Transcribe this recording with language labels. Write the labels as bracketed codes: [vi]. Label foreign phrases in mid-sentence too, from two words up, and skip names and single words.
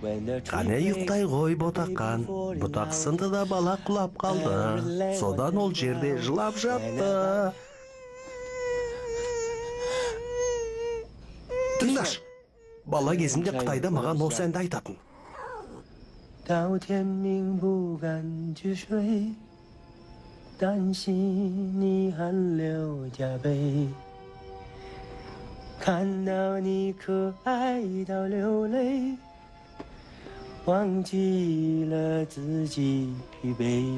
[kk] Қане ұйықтай ғой ботаққан. Бұтақ сынды да бала құлап қалды. Содан ол жерде жылап жатты. Тыңдаш, бала кезімде Қытайда маған осы әнді айтатын. [zh] 到天明不敢去睡，担心你汗流浃背，看到你可爱到流泪，忘记了自己疲惫。